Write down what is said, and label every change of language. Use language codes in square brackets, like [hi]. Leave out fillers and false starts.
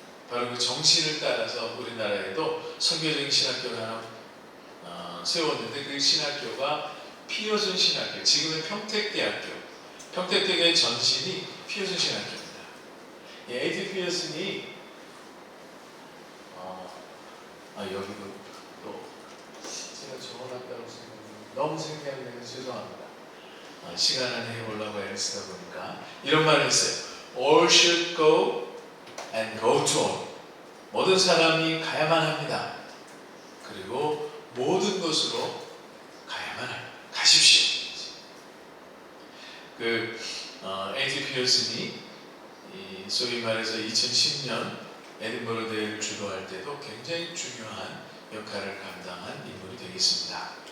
[ko] 바로 그 정신을 따라서 우리나라에도 선교적인 신학교를 하나 세웠는데 그 신학교가 피어슨 신학교, 지금은 평택대학교, 평택대교의 전신이 피어슨 신학교입니다. A.T. 피어슨이 여기도 또 제가 적어놨다고 생각합니다. 너무 생각이 나서 죄송합니다. 시간 안에 해보려고 애를 쓰다 보니까 이런 말을 했어요. [en] All should go and go to all. [ko] 모든 사람이 가야만 합니다. 그리고 모든 곳으로 가야만 합니다. 가십시오. A.T. 피어슨이 소위 말해서 2010년 에딘버러 대회를 주도할 때도 굉장히 중요한 역할을 감당한 인물이 되겠습니다.